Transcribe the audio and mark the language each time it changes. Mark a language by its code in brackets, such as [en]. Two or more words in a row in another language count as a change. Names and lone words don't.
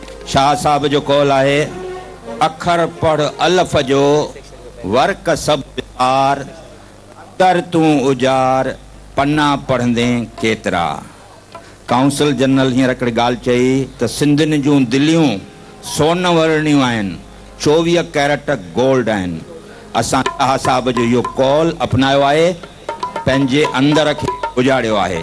[sd] शाह साहब जो कौल आहे, अखर पढ़ अलफ जो वर्क सब यार, कर तू उजार पन्ना पढ़ंदे केतरा। [en] council general [sd] हींअर हिकिड़ी ॻाल्हि चई त सिंधियुनि जूं दिलियूं सोन वर्णियूं आहिनि, 24 [en] carat gold [sd] आहिनि। असां शाह साहब जो इहो कौल अपनायो आहे, पंहिंजे अंदर खे उजाड़ियो आहे।